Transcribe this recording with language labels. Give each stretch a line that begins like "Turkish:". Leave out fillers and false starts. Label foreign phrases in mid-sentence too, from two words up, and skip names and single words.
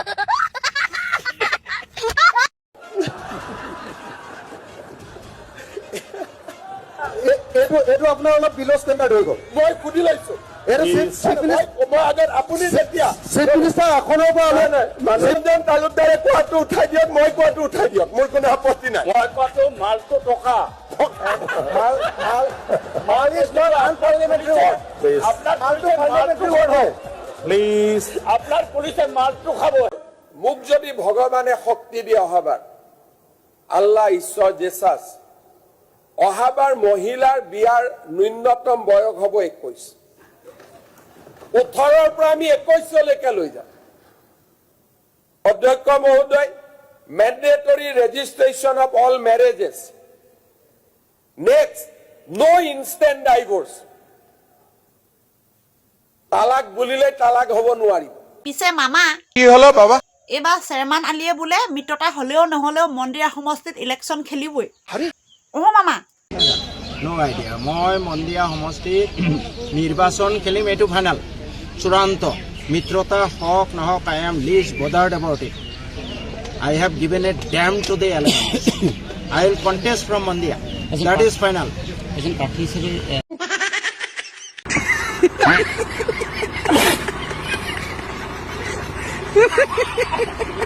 Assamese: এইটো আপোনাৰ অলপ
English: below standard
Assamese: হৈ গ'ল। মই সুধি লৈছো, আপুনি যেতিয়া
English: chief minister
Assamese: আসনৰ পৰা ৰঞ্জন তালুকদাৰে কোৱাটো উঠাই দিয়ক, মই কোৱাটো উঠাই দিয়ক, মোৰ কোনো আপত্তি নাই। মই কোৱাটো মালটো টকা
English: Mal is not unparliamentary word.
Assamese: আপনার মালটো
English: parliamentary word
Assamese: হয়। Please. আপনার পুলিশে মালটো খাব। মোক যদি ভগৱানে শক্তি দিয়ে অহাবাৰ, আল্লাহ ঈশ্বৰ জেছাছ, অহাবাৰ মহিলাৰ বিয়াৰ ন্যূনতম বয়স হ'ব 21। 18ৰ পৰা আমি 21লৈকে লৈ যাম। অধ্যক্ষ মহোদয়,
English: mandatory registration of all marriages. Next, no instant divorce.
Assamese: তালাক বুলিলে তালাক হ'ব নোৱাৰিব। পিছে মামা
Bangla: কি হলো বাবা?
Assamese: এইবাৰ চেয়াৰমান আলিয়ে বোলে মিত্ৰতা হ'লেও নহ'লেও মন্দিৰা সমষ্টিত ইলেকশ্যন খেলিবই। মামা
English: No idea.
Assamese: মই মন্দিয়া সমষ্টিত নিৰ্বাচন খেলিম, এইটো ফাইনেল চূড়ান্ত। মিত্ৰতা হওক নহওক,
English: I am least bothered about it. I have given a damn to the elections. I will contest from Mondia. That is final.
Assamese: এজন প্ৰাৰ্থী হিচাপে